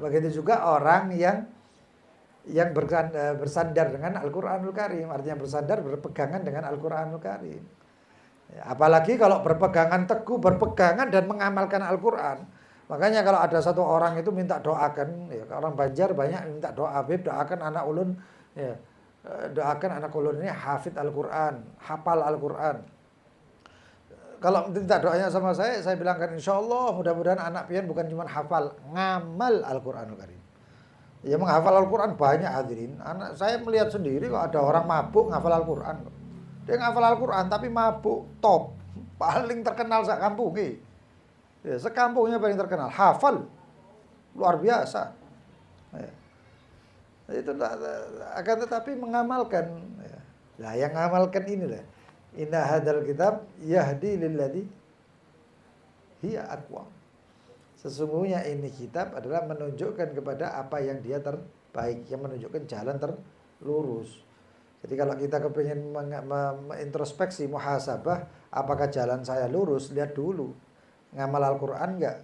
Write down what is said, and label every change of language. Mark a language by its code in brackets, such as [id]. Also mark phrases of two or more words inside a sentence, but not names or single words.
[id] Begitu juga orang yang bersandar dengan Al-Qur'anul Karim, artinya bersandar berpegangan dengan Al-Qur'anul Karim. Ya, apalagi kalau berpegangan teguh, berpegangan dan mengamalkan Al-Qur'an. Makanya kalau ada satu orang itu minta doakan, ya, orang Banjar banyak minta doa, Habib doakan anak ulun, ya, doakan anak ulun ini hafid Al-Qur'an, hafal Al-Qur'an. Kalau minta doanya sama saya bilangkan [ar] إن شاء الله [id] mudah-mudahan anak pian bukan cuma hafal, ngamal Al-Qur'anul Karim. Ya, menghafal Al-Qur'an banyak hadirin. Anak saya melihat sendiri kok ada orang mabuk ngafal Al-Qur'an. Dia ngafal Al-Qur'an tapi mabuk top, paling terkenal sak kampung. Ya, sekampungnya paling terkenal, hafal luar biasa. Ya. Itu akan tetapi mengamalkan. Ya. Nah, yang mengamalkan inilah. [ar] إن هذا الكتاب يهدي للذي هي أقوم. [id] Sesungguhnya ini kitab adalah menunjukkan kepada apa yang dia terbaik, yang menunjukkan jalan terlurus. Jadi kalau kita kepingin mengintrospeksi, muhasabah, apakah jalan saya lurus, lihat dulu. Ngamal Al-Qur'an enggak?